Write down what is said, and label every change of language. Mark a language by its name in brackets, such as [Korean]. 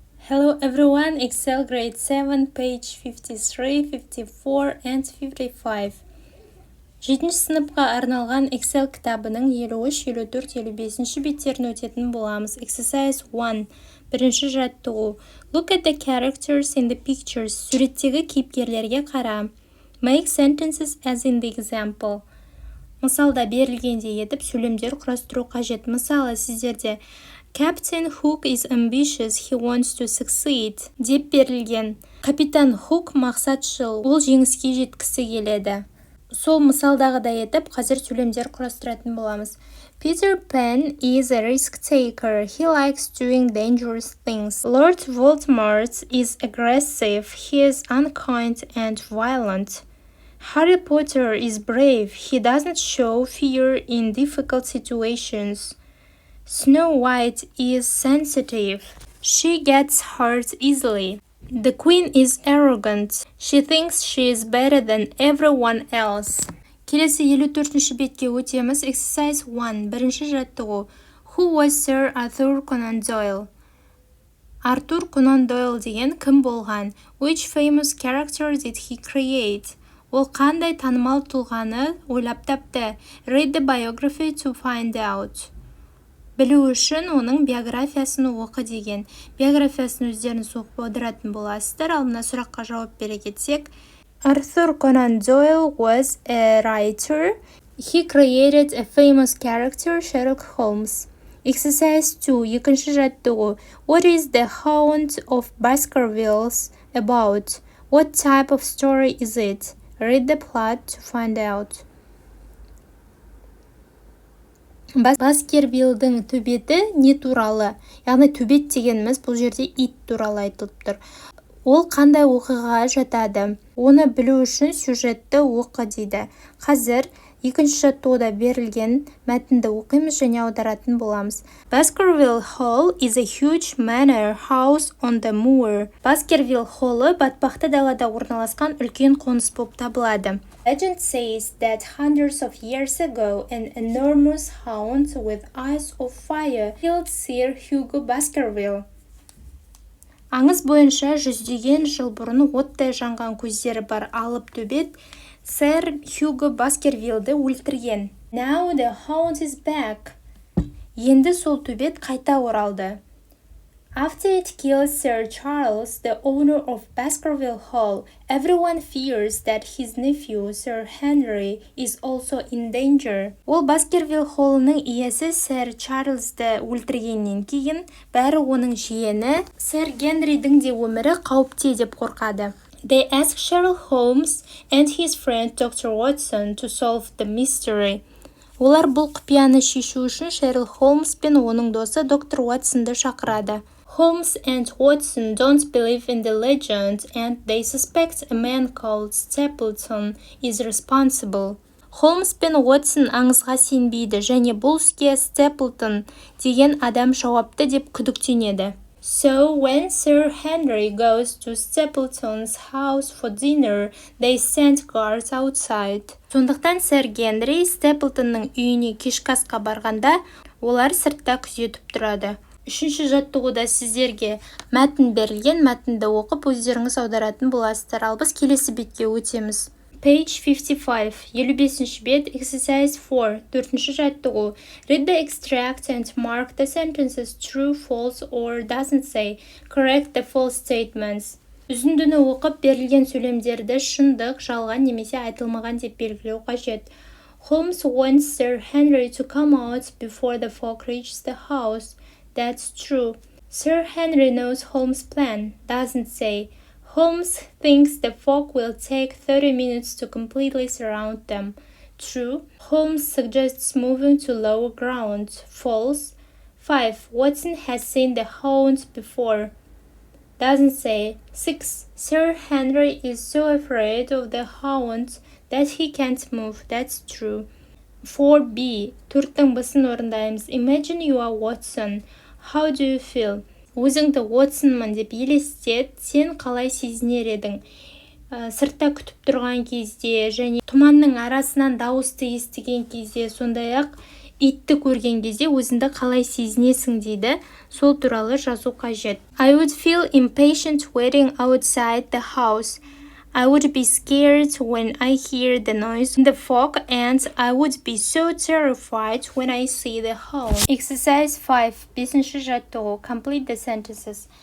[English] Hello everyone, Excel grade 7, page 53, 54 and 55. [Kazakh] 7-ші сыныпқа арналған Excel кітабының 53, 54, 55 беттерін өтетін боламыз. [English] Exercise 1. [Kazakh] Бірінші жаттығу. [English] Look at the characters in the pictures. [Kazakh] Суреттегі кейіпкерлерге қара. [English] Make sentences as in the example. [Kazakh] Мысалда берілгендей етіп сөйлемдер құрастыру қажет. Мысалы, сіздерде [English] Captain Hook is ambitious, he wants to succeed [Kazakh] деп берілген. Капитан Хук мақсатшыл, ол жеңіске жеткісі келеді. Сол мысалдағыдай етіп, қазір сөйлемдер құрастыратын боламыз. [English] Peter Pan is a risk taker. He likes doing dangerous things. Lord Voldemort is aggressive. He is unkind and violent. Harry Potter is brave. He doesn't show fear in difficult situations. Snow White is sensitive. She gets hurt easily. The Queen is arrogant. She thinks she is better than everyone else. [Kazakh] Келесі 54-ші бетке өтеміз. [English] Exercise 1. [Kazakh] Бірінші жаттығу. [English] Who was Sir Arthur Conan Doyle? [Kazakh] Артур Конан Дойл деген кім болған? [English] Which famous character did he create? [Kazakh] Ол қандай танымал тұлғаны ойлап тапты? [English] Read the biography to find out. [Kazakh] Білу үшін оның биографиясын оқы деген. Биографиясын өздеріңіз оқып отыратын боласыздар. Ал мына сұраққа жауап бере кетсек, [English] Arthur Conan Doyle was a writer. He created a famous character, Sherlock Holmes. Exercise 2. [Kazakh] Екінші жаттығу. [English] What is the Hound of Baskervilles about? What type of story is it? Read the plot to find out. [Kazakh] Баскервиллдің төбеті не туралы? Яғни төбет дегеніміз бұл жерде ит туралы айтылып тұр. Ол қандай оқиғаға жатады? Оны білу үшін сюжетті оқы дейді. Қазір екінші жаттығуда берілген мәтінді оқимыз және аударатын боламыз. [English] Baskerville Hall is a huge manor house on the moor. [Kazakh] Баскервилл холлы батпақты далада орналасқан үлкен қоныс болып табылады. [English] Legend says that hundreds of years ago an enormous hound with eyes of fire killed Sir Hugo Baskerville. [Kazakh] Аңыз бойынша жүздеген жыл бұрын оттай жанған көздері бар алып төбет сэр Хьюго Баскервиллді өлтірген. [English] Now the hound is back. [Kazakh] Енді сол төбет қайта оралды. [English] After it kills Sir Charles, the owner of Baskerville Hall, everyone fears that his nephew, Sir Henry, is also in danger. [Kazakh] Ол Баскервилл холлының иесі сэр Чарльзды өлтіргеннен кейін, бәрі оның жиені сэр Генридің де өмірі қауіпте деп қорқады. [English] They ask Sherlock Holmes and his friend Dr. Watson to solve the mystery. [Kazakh] Олар бұл құпияны шешу үшін Шерлок Холмс пен оның досы доктор Уотсонды шақырады. [English] Holmes and Watson don't believe in the legend and they suspect a man called Stapleton is responsible. [Kazakh] Холмс пен Уотсон аңызға сенбейді және бұл іске Stapleton деген адам жауапты деп күдіктенеді. [English] So when Sir Henry goes to Stapleton's house for dinner, they send guards outside. [Kazakh] Сондықтан сэр Генри Степлтонның үйіне кешкі асқа барғанда, олар сыртта күзетіп тұрады. Үшінші жаттығуда сіздерге мәтін берілген, мәтінді оқып өздеріңіз аударатын боласыздар. Ал біз келесі бетке өтеміз. [English] Page 55, [Kazakh] 55-ші бет, [English] Exercise 4, [Kazakh] 4-ші жаттығу. [English] Read the extract and mark the sentences true, false or doesn't say. Correct the false statements. [Kazakh] Үзіндіні оқып берілген сөйлемдерді шындық, жалған немесе айтылмаған деп белгілеу қажет. [English] Holmes wants Sir Henry to come out before the fog reaches the house. That's true. Sir Henry knows Holmes' plan. Doesn't say. Holmes thinks the fog will take 30 minutes to completely surround them. True. Holmes suggests moving to lower ground. False. 5. Watson has seen the hound before. Doesn't say. 6. Sir Henry is so afraid of the hound that he can't move. That's true. 4b. [Kazakh] Төрттің басын орындаймыз. [English] Imagine you are Watson. How do you feel? [Kazakh] Өзіңді Уотсонмын деп елестет, сен қалай сезінер едің? Сыртта күтіп тұрған кезде және тұманның арасынан дауысты естіген кезде, сондай-ақ итті көрген кезде өзіңді қалай сезінесің дейді, сол туралы жазу қажет. [English] I would feel impatient waiting outside the house. I would be scared when I hear the noise in the fog, and I would be so terrified when I see the home. Exercise 5. [Kazakh] 5-ші жаттығу. [English] Complete the sentences.